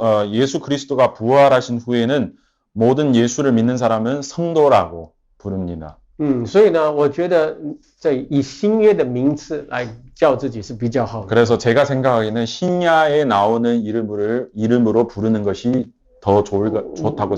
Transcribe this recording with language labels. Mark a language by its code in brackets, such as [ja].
[ko] 예수 그리스도가 부활하신 후에는 모든 예수를 믿는 사람은 성도라고 부릅니다. [zh] 所以呢，我觉得以新约的名次来叫自己是比较好的。 [ko] 그래서 제가 생각하기에는 신야에 나오는 이름으로 부르는 것이 더 좋다고